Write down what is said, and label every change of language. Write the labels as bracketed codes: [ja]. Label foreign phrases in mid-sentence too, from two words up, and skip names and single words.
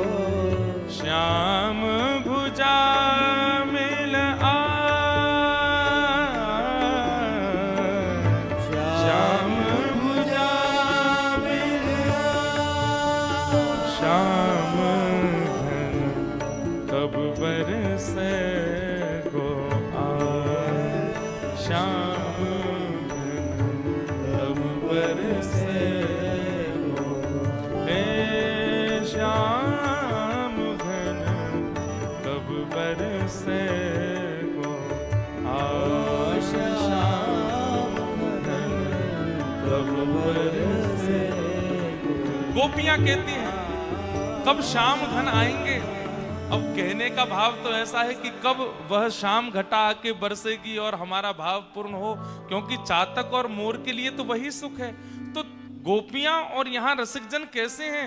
[hi] श्याम भुजा मिल श्याम भुजा मिल श्याम घन कब बरसे गो आय, श्याम घन कब बरसे गो, हे श्याम घन कब बरसे गो आय, श्याम घन कब बरसे गो। गोपियां कहती हैं कब श्याम घन आएंगे। अब कहने का भाव तो ऐसा है कि कब वह शाम घटा आके बरसेगी और हमारा भाव पूर्ण हो, क्योंकि चातक और मोर के लिए तो वही सुख है। तो गोपियां और यहाँ रसिकजन कैसे हैं?